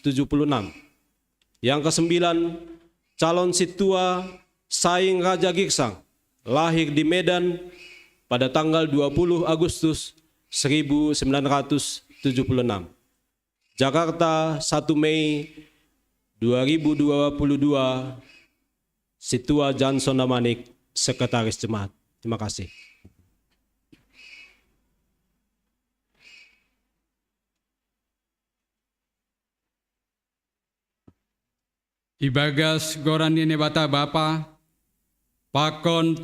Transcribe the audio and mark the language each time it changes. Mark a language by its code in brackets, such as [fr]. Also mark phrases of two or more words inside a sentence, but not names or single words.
[id] Yang kesembilan, calon Situa Saing Raja Girsang, lahir di Medan pada tanggal 20 Agustus 1976. Jakarta 1 Mei 2022, Situa Johnson Damanik, Sekretaris Jemaat. Terima kasih. [bts] Ibagas goran ini bata Bapa, pakon